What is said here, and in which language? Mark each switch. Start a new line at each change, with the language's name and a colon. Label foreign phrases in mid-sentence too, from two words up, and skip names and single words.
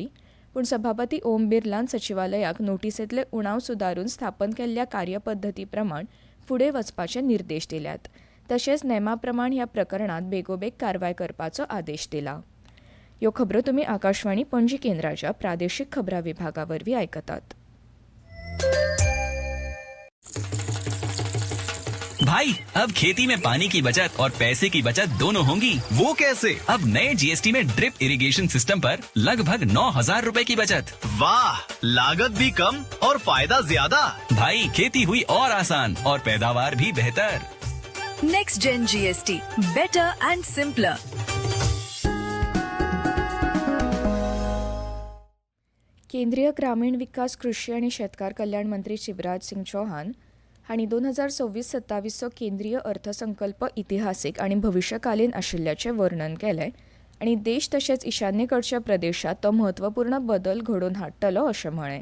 Konkani: पूण सभापती ओम बिर्लान सचिवालयाक नोटिसेंतले उणाव सुदारून स्थापन केल्ल्या कार्यपद्दती प्रमाण फुडें वचपाचे निर्देश दिल्यात. तशेंच नेमा प्रमाण ह्या प्रकरणात बेगोबेग कारवाय करपाचो आदेश दिला. ह्यो खबरो तुमी आकाशवाणी पणजी केंद्राच्या प्रादेशीक खबरां विभागा वरवीं आयकतात.
Hindi: भाई अब खेती में पानी की बचत और पैसे की बचत दोनों होंगी। वो कैसे? अब नए जीएसटी में
English: drip irrigation system
Hindi: पर लगभग 9,000 रूपए की बचत। वाह, लागत भी कम और फायदा ज्यादा। भाई खेती हुई और आसान और पैदावार भी बेहतर।
English: Next Gen GST, better and simpler.
Konkani: केंद्रीय ग्रामीण विकास कृषी आणि शेतकार कल्याण मंत्री शिवराज सिंग चौहान हांणी 2026-27 केंद्रीय अर्थसंकल्प इतिहासीक आणि भविष्यकालीन आशिल्ल्याचें वर्णन केलें आणि देश तशेंच ईशान्येकडच्या प्रदेशात तो म्हत्वपूर्ण बदल घडोवन हाडटलो अशें म्हळें.